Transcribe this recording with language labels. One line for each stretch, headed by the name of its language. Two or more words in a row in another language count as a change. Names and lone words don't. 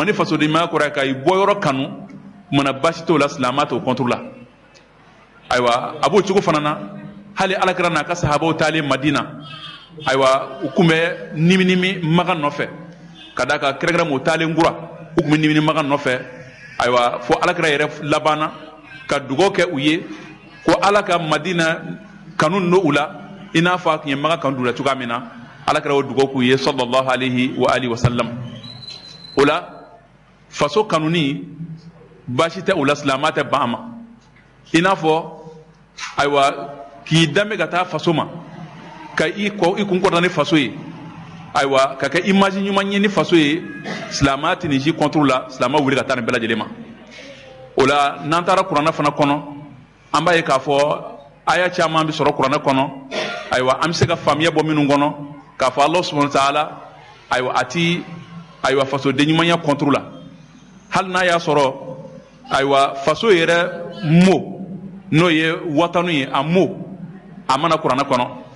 Bambara: ni fasodenɲumanya kɔrɔ ye ka i bɔ yɔrɔ kanu mana baasi t'o la silamɛya t'o kɔnturu la ayiwa a b'o cogo fana na hali alakira n'a ka sahabaw taalen Madina ayiwa u tun bɛ nimini Makan nɔfɛ ka d'a kan kɛrɛnkɛrɛnma u taalen Kura u tun bɛ nimini Makan nɔfɛ ayiwa fo alakira yɛrɛ labanna ka dugawu kɛ u ye ko ala ka Madina kanu don u la i n'a fɔ a tun ye Makan kanu la cogoya min na alakira y'o dugawu k'u ye
Arabic: صلى الله عليه و عليه وسلم
Bambara: o la faso kanuni baasi tɛ o la silamɛya tɛ ban a ma i n'a fɔ ayiwa k'i danbe ka taa faso ma ka i kun kɔrɔta ni faso ye ayiwa ka kɛ image ɲuman ye ni faso ye silamɛya tɛ nin si contre la silamɛya wuli ka taa nin bɛɛ lajɛlen ma o la n'an taara kuranɛ fana kɔnɔ an b'a ye k'a fɔ aya caman bɛ sɔrɔ kuranɛ kɔnɔ ayiwa an bɛ se ka faamuya bɔ minnu kɔnɔ k'a fɔ
Arabic: الله سبحانه وتعالى
Bambara: ayiwa a ti ayiwa fasoden ɲumanya contre la hali n'a y'a sɔrɔ ayiwa faso yɛrɛ mot n'o ye watanu ye a mot a mana kuranɛ kɔnɔ